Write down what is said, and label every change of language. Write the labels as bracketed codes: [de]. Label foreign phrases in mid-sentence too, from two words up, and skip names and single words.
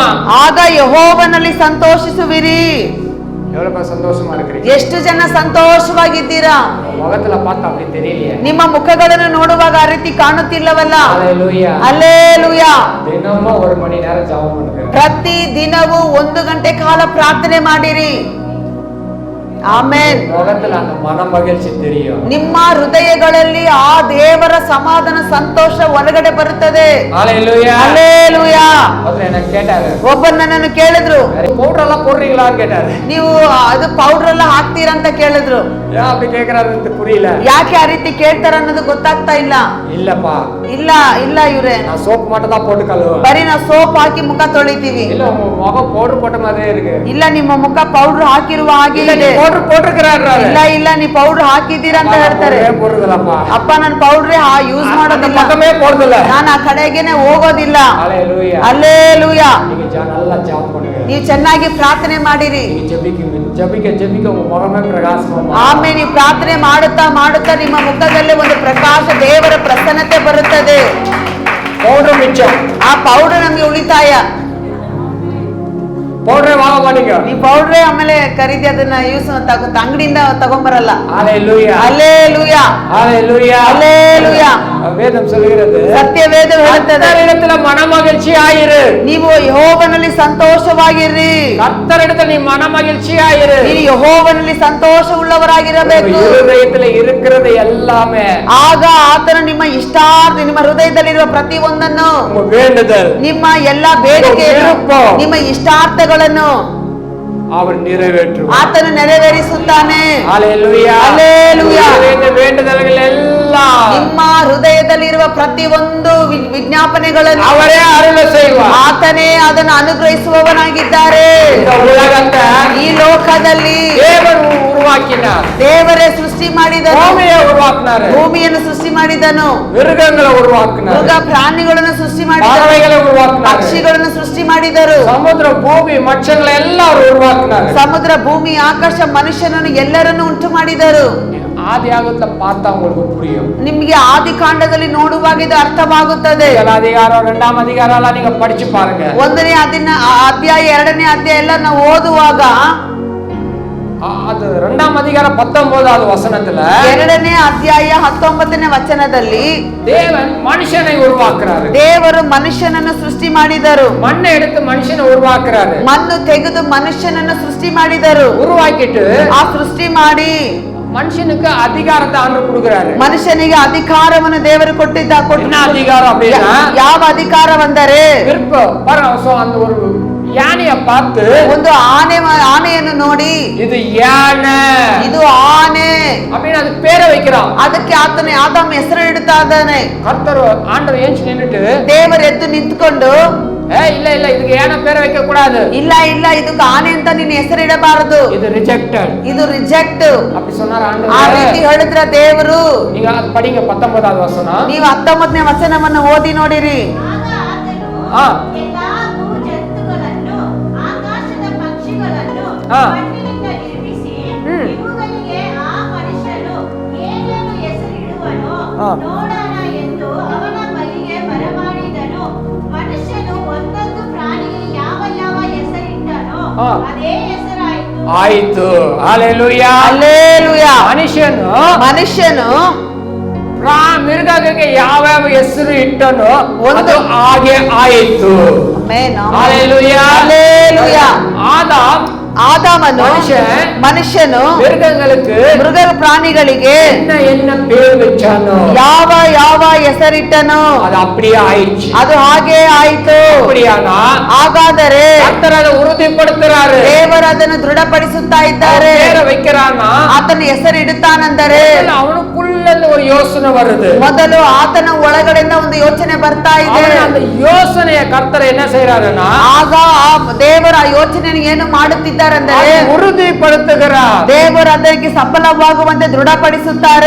[kn] ಆಗ ಯೆಹೋವನಲ್ಲಿ ಸಂತೋಷಿಸುವಿರಿ. [ta] எவ்வளவு பேர் சந்தோஷமா இருக்கிறீங்க? [kn] ಎಷ್ಟು ಜನ ಸಂತೋಷವಾಗಿದ್ದೀರಾ? [ta] முகத்துல பார்த்தா அப்படி தெரியலையே. [kn] ನಿಮ್ಮ ಮುಖಗಳನ್ನು ನೋಡುವಾಗ ಆ ರೀತಿ ಕಾಣುತ್ತಿಲ್ಲವಲ್ಲ? [ta] ஹalleluya. [kn] ಹಲ್ಲೆಲೂಯಾ. [ta] தினமும் 1 மணி நேரம் ஜெபம் பண்ணுங்க. [kn] ಪ್ರತಿ ದಿನವೂ 1 ಗಂಟೆ ಕಾಲ ಪ್ರಾರ್ಥನೆ ಮಾಡಿರಿ. ಆಮೆನ್. [ta] முகத்துல அந்த மனமகிழ்ச்சி தெரியும். [kn] ನಿಮ್ಮ ಹೃದಯಗಳಲ್ಲಿ ಆ ದೇವರ ಸಮಾಧಾನ ಸಂತೋಷ ಹೊರಗಡೆ ಬರುತ್ತದೆ. [ta] ஹalleluya. [kn] ಹಲ್ಲೆಲೂಯಾ. [ta] அவர் என்ன கேட்டாரு, [kn] ಒಬ್ಬರು ನನ್ನನ್ನು ಕೇಳಿದ್ರು, [ta] பவுடர் எல்லாம் போடுறீங்களான்னு கேட்டாரு. [kn] ನೀವು ಅದು ಪೌಡರ್ ಎಲ್ಲ ಹಾಕ್ತೀರಾ ಅಂತ ಕೇಳಿದ್ರು. [ta] ஏன் அப்படி கேக்குறாருன்னு புரியல. [kn] ಯಾಕೆ ಆ ರೀತಿ ಕೇಳ್ತಾರ ಅನ್ನೋದು ಗೊತ್ತಾಗ್ತಾ ಇಲ್ಲ. [ta] இல்லப்பா, [kn] ಇಲ್ಲ ಇಲ್ಲ ಇವ್ರೆ, [ta] நான் சோப்பு மட்டும் தான் போட்டு கழுவுவேன். [kn] ಬರೀ ನಾವು ಸೋಪ್ ಹಾಕಿ ಮುಖ ತೊಳಿತೀವಿ. [ta] இல்ல உங்க முகம் பவுடர் போட்ட மாதிரியே இருக்கு. [kn] ಇಲ್ಲ ನಿಮ್ಮ ಮುಖ ಪೌಡರ್ ಹಾಕಿರುವ ಹಾಗೆ [ta] இல்ல [kn] ಇದೆ. [ta] நீ பவுடர் போட்டுக்கிறாரு. [kn] ಇಲ್ಲ ಇಲ್ಲ ನೀ ಪೌಡರ್ ಹಾಕಿದ್ದೀರಾ ಅಂತ ಹೇಳ್ತಾರೆ. [ta] போடுறதில்லப்பா, [kn] ಅಪ್ಪ ನಾನು ಪೌಡ್ರೇ ಯೂಸ್ [ta] அந்த [kn] ಮಾಡೋದಿಲ್ಲ, [ta] பக்கமே போடுறதில்ல. [kn] ನಾನು ಆ ಕಡೆಗೇನೆ ಹೋಗೋದಿಲ್ಲ. [ta] ஹalleluya. [kn] ಹಲ್ಲೆಲೂಯಾ. [ta] நீங்க நல்லா ஜெபம் பண்ணுங்க. [kn] ನೀವು ಚೆನ್ನಾಗಿ ಪ್ರಾರ್ಥನೆ ಮಾಡಿರಿ. [ta] நீங்க ஜெபிக்க உங்க முகமே பிரகாசமா. [kn] ಆಮೇಲೆ ನೀವು ಪ್ರಾರ್ಥನೆ ಮಾಡುತ್ತಾ ಮಾಡುತ್ತಾ ನಿಮ್ಮ ಮುಖದಲ್ಲಿ ಒಂದು ಪ್ರಕಾಶ, ದೇವರ ಪ್ರಸನ್ನತೆ ಬರುತ್ತದೆ. [ta] பவுடர் மிச்சம், [kn] ಆ ಪೌಡರ್ ನಮ್ಗೆ ಉಳಿತಾಯ. [ta] பவுடரே வாங்க மாட்டீங்க. [kn] ಈ ಪೌಡ್ರೇ ಆಮೇಲೆ ಖರೀದಿ ಅದನ್ನ ಯೂಸ್ ಅಂಗಡಿಯಿಂದ ತಗೊಂಬರಲ್ಲ. [ta] ஹalleluya. [kn] ಹಲ್ಲೆಲೂಯಾ. [ta] ஹalleluya. [kn] ಹಲ್ಲೆಲೂಯಾ. [ta] வேதம் சொல்கிறது, [kn] ಸತ್ಯವೇದ ಹೇಳುತ್ತದೆ, [ta] கர்த்தரிடத்துல மனமகிழ்ச்சி ஆயிரு. [kn] ನೀವು ಯೆಹೋವನಲ್ಲಿ ಸಂತೋಷವಾಗಿರ್ರಿ. [ta] கர்த்தரிடத்துல நீ மனமகிழ்ச்சி ஆயிரு. [kn] ನೀವು ಯೆಹೋವನಲ್ಲಿ ಸಂತೋಷವುಳ್ಳವರಾಗಿರಬೇಕು. [ta] இருதயத்துல இருக்கிறது எல்லாமே, [kn] ಆಗ ಆತನು ನಿಮ್ಮ ಇಷ್ಟಾರ್ಥ, ನಿಮ್ಮ ಹೃದಯದಲ್ಲಿರುವ ಪ್ರತಿ ಒಂದನ್ನು, [ta] உங்க வேண்டுதல், [kn] ನಿಮ್ಮ ಎಲ್ಲಾ ಬೇಡಿಕೆಯನ್ನು, ನಿಮ್ಮ ಇಷ್ಟಾರ್ಥಗಳನ್ನು [ta] அவர் நிறைவேற்றுவார். [kn] ಆತನು ನೆರವೇರಿಸುತ್ತಾನೆ. [ta] ஹalleluya. [kn] ಹಲ್ಲೆಲೂಯಾ. [ta] வேண்டுதல்கள் எல்லாம் [kn] ನಿಮ್ಮ ಹೃದಯದಲ್ಲಿರುವ ಪ್ರತಿ ಒಂದು ವಿಜ್ಞಾಪನೆಗಳನ್ನು [ta] அவரே அருள செய்வார். [kn] ಆತನೇ ಅದನ್ನು ಅನುಗ್ರಹಿಸುವವನಾಗಿದ್ದಾರೆ. [ta] இந்த உலகத்தை [kn] ಈ ಲೋಕದಲ್ಲಿ [ta] தேவன் உருவாக்கினார். [kn] ದೇವರೇ ಸೃಷ್ಟಿ ಮಾಡಿದನು. [ta] பூமியை உருவாக்கினார். [kn] ಭೂಮಿಯನ್ನು ಸೃಷ್ಟಿ ಮಾಡಿದನು. [ta] மிருகங்களை உருவாக்கினார். [kn] ಮೃಗ ಪ್ರಾಣಿಗಳನ್ನು ಸೃಷ್ಟಿ ಮಾಡಿದನು. [ta] பறவைகளை உருவாக்கினார். [kn] ಪಕ್ಷಿಗಳನ್ನು ಸೃಷ್ಟಿ ಮಾಡಿದರು. [ta] சமுத்திர பூமி மச்சங்களை எல்லாம் அவர் உருவாக்கினார். [kn] ಸಮುದ್ರ, ಭೂಮಿ, ಆಕಾಶ, ಮನುಷ್ಯನನ್ನು ಎಲ್ಲರನ್ನು ಉಂಟು ಮಾಡಿದರು. [ta] ஆதி ஆகத்துல பார்த்தா உங்களுக்கு புரியும். [kn] ನಿಮಗೆ ಆದಿಕಾಂಡದಲ್ಲಿ ನೋಡುವಾಗ ಇದು ಅರ್ಥವಾಗುತ್ತದೆ. [ta] முதல் அதிகாரம் 2ஆம் அதிகாரம் எல்லாம் நீங்க படிச்சு பாருங்க. [kn] 1ನೇ ಅಧ್ಯಾಯ 2ನೇ ಅಧ್ಯಾಯ ಎಲ್ಲ ನಾವು ಓದುವಾಗ [ta] அது 2ஆம் அதிகாரம் 19வது வசனத்துல [kn] 2ನೇ ಅಧ್ಯಾಯ 19ನೇ ವಚನದಲ್ಲಿ [ta] தேவன் மனுஷனை உருவாக்குறாரு. [kn] ದೇವರು ಮನುಷ್ಯನನ್ನು ಸೃಷ್ಟಿ ಮಾಡಿದರು. [ta] மண்ணை எடுத்து மனுஷனை உருவாக்குறாரு. [kn] ಮಣ್ಣು ತೆಗೆದು ಮನುಷ್ಯನನ್ನು ಸೃಷ್ಟಿ ಮಾಡಿದರು. [ta] உருவாக்கிட்டு [kn] ಆ ಸೃಷ್ಟಿ ಮಾಡಿ [ta] மனுஷனுக்கு அதிகாரத்தை ஆண்டு கொடுக்கிறாரு. [kn] ಮನುಷ್ಯನಿಗೆ ಅಧಿಕಾರವನ್ನು ದೇವರು ಕೊಟ್ಟಿದ್ದ. [ta] என்ன அதிகாரம் அப்படின்னா, [kn] ಯಾವ ಅಧಿಕಾರವೆಂದರೆ, [ta] அந்த ஒரு யானைய பார்த்து [kn] ಒಂದು ಆನೆಯನ್ನು ನೋಡಿ, [ta] இது யானை, [kn] ಇದು ಆನೆ, [ta] அப்படின்னு அதுக்கு பேரை வைக்கிறான். [kn] ಅದಕ್ಕೆ ಆತನೇ ಆದಾಮ ಹೆಸರು ಇಡ್ತಾ ಇದ್ದಾನೆ. [ta] கர்த்தர் ஆண்டவர் ஏஞ்சி நின்னுட்டு [kn] ದೇವರು ಎದ್ದು ನಿಂತ್ಕೊಂಡು [ta] இல்ல இல்ல இதுக்கு ஏன பேரை வைக்க கூடாது, [kn] ಇಲ್ಲ ಇಲ್ಲ ಇದಕ್ಕೆ ಆನೆ ಅಂತ ನೀನು ಹೆಸರು ಇಡಬಾರದು, [ta] இது ரிஜெக்டட், [kn] ಇದು ರಿಜೆಕ್ಟ್ [ta] அப்படி சொன்னார் [kn] ಆ [ta] ஆண்டவர். [kn] ರೀತಿ ಹೇಳಿದ್ರ ದೇವರು. [ta] நீங்க அது படிங்க 19வது வசனம். [kn] ನೀವು 19ನೇ ವಚನವನ್ನು ಓದಿ ನೋಡಿರಿ. ಆಗ ಆತನು ಆ. ಎಲ್ಲಾ ಭೂಜಂತುಗಳನ್ನು ಆಕಾಶದ ಪಕ್ಷಿಗಳನ್ನು ಆ. ಮಣ್ಣಿನಿಂದ ನಿರ್ಮಿಸಿ ಇವುಗಳಿಗೆ ಆ ಮನುಷ್ಯನು ಏನೇನು ಹೆಸರಿಡುವನೋ ಆ. ನೋಡೋಣ ಎಂದು ಅವನ ಬಳಿಗೆ ಬರಮಾಡಿದನು. ಮನುಷ್ಯನು ಒಂದೊಂದು ಪ್ರಾಣಿಗೆ ಯಾವ ಯಾವ ಹೆಸರಿಟ್ಟನೋ ಆ. ಅದೇ ಹೆಸರಾಯಿತು. ಆಯ್ತು. ಹಲ್ಲೆಲೂಯಾ. ಹಲ್ಲೆಲೂಯಾ. ಮನುಷ್ಯನು ಮಿರ್ಗಕ್ಕೆ ಯಾವ್ಯಾವ ಹೆಸರು ಇಟ್ಟನೋ ಒಂದು ಅದು ಹಾಗೆ ಆಯಿತು. ಆಮೆನ್. ಹಲ್ಲೆಲೂಯಾ. ಹಲ್ಲೆಲೂಯಾ. ಆದಾಮನು ಮನುಷ್ಯನು [ta] மிருக [kn] ಪ್ರಾಣಿಗಳಿಗೆ [ta] என்ன பேர் வச்சானோ [kn] ಯಾವ ಯಾವ ಹೆಸರಿಟ್ಟನೋ [ta] அது அப்படியே ஆயிடுச்சு. [kn] ಅದು ಹಾಗೆ ಆಯಿತು. [ta] அப்படியானா [kn] ಹಾಗಾದರೆ [ta] கர்த்தர் அதை உறுதிப்படுத்துறாரு. [kn] ದೇವರು ಅದನ್ನು ದೃಢಪಡಿಸುತ್ತಾ ಇದ್ದಾರೆ. [ta] பேரை வைக்கிறானா [kn] ಆತನ ಹೆಸರು ಇಡುತ್ತಾನೆಂದರೆ [ta] அவனுக்குள்ள ஒரு யோசனை வருது. [kn] ಮೊದಲು ಆತನ ಒಳಗಡೆಯಿಂದ ಒಂದು ಯೋಚನೆ ಬರ್ತಾ ಇದೆ. [ta] அந்த யோசனையை கர்த்தர் என்ன செய்யறாருன்னா [kn] ಆಗ ಆ ದೇವರ ಆ ಯೋಚನೆಯನ್ನು ಏನು ಮಾಡುತ್ತಿದ್ದಾರೆ ಅಂದರೆ [ta] ಉறுதிப்படுத்துகிறார். [kn] ದೇವರು ಅದಕ್ಕೆ ಸಫಲವಾಗುವಂತೆ ದೃಢಪಡಿಸುತ್ತಾರೆ.